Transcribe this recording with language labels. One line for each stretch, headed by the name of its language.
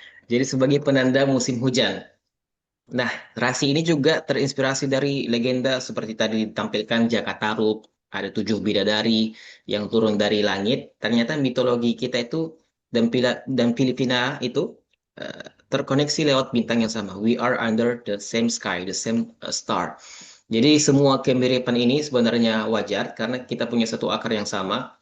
Indonesian: Jadi sebagai penanda musim hujan. Nah, rasi ini juga terinspirasi dari legenda seperti tadi ditampilkan Jakatarup, ada 7 bidadari yang turun dari langit. Ternyata mitologi kita itu dan Filipina itu terkoneksi lewat bintang yang sama.
English: We are under the same sky, the same star.
Indonesian: Jadi semua kemiripan ini sebenarnya wajar karena kita punya satu akar yang sama.